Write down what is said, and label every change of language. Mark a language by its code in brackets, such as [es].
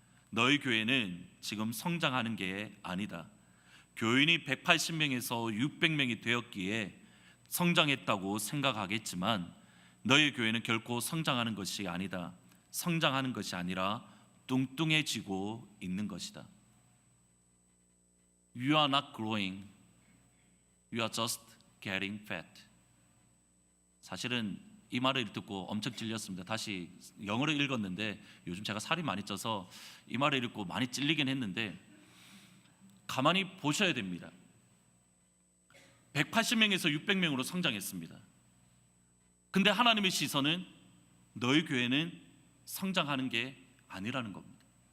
[ko] 너희 교회는 지금 성장하는 게 아니다. 교인이 180명에서 600명이 되었기에 성장했다고 생각하겠지만 너희 교회는 결코 성장하는 것이 아니다. 성장하는 것이 아니라 뚱뚱해지고 있는 것이다. [en] You are not growing. You are just getting fat. [ko] 사실은 이 말을 듣고 엄청 찔렸습니다. 다시 영어로 읽었는데 요즘 제가 살이 많이 쪄서 이 말을 읽고 많이 찔리긴 했는데 가만히 보셔야 됩니다. 180명에서 600명으로 성장했습니다. 근데 하나님의 시선은 너희 교회는 성장하는 게 아니라는 겁니다.